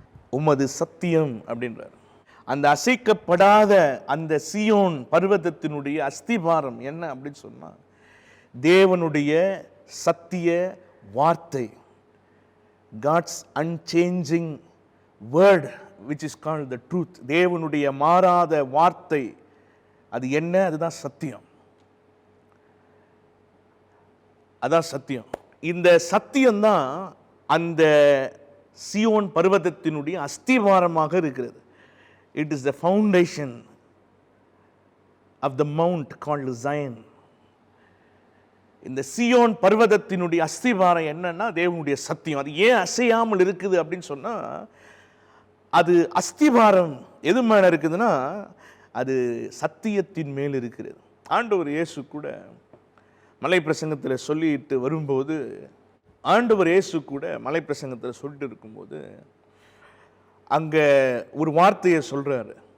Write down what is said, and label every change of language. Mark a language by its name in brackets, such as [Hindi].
[Tamil] உமது சத்தியம் அப்படின்றார். அந்த அசைக்கப்படாத அந்த சீயோன் பர்வதத்தினுடைய அஸ்திபாரம் என்ன அப்படின்னு சொன்னா, தேவனுடைய சத்திய வார்த்தை, [English] God's unchanging word which is called the truth. [Tamil] தேவனுடைய மாறாத வார்த்தை, அது என்ன? அதுதான் சத்தியம். அதான் சத்தியம். இந்த சத்தியம்தான் அந்த சீயோன் பர்வதத்தினுடைய அஸ்திவாரமாக இருக்கிறது. [English] It is the foundation of the mount called Zion. [Tamil] இந்த சீயோன் பர்வதத்தினுடைய அஸ்திவாரம் என்னன்னா தேவனுடைய சத்தியம். அது ஏன் அசையாமல் இருக்குது அப்படின்னு சொன்னா, அது அஸ்திவாரம் எது மேல இருக்குதுன்னா, அது சத்தியத்தின் மேல் இருக்கிறது. ஆண்டவர் இயேசு கூட மலை பிரசங்கத்தில் சொல்லிட்டு வரும்போது, ஆண்டவர் இயேசு கூட மலை பிரசங்கத்தில் சொல்லிட்டு இருக்கும்போது அங்க ஒரு வார்த்தையை சொல்றாரு.